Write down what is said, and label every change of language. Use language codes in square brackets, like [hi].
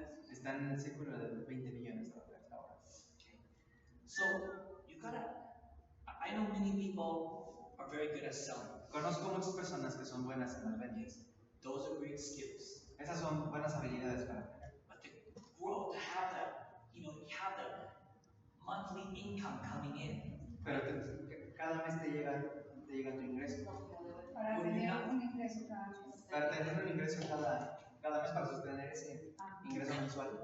[es] Está en el círculo de 20 millones de dólares ahora. [en] Okay. So you gotta. I know many people are very good at selling. [es] Conozco muchas personas que son buenas en las ventas. [en] Those are great skills. [es] Esas son buenas habilidades para tener. [en] But to grow, to have that, you know, you have the monthly income coming in. [es] Pero cada mes te llega tu ingreso. Para tener un ingreso cada mes. Para tener un ingreso cada mes, para sostener ese ingreso mensual.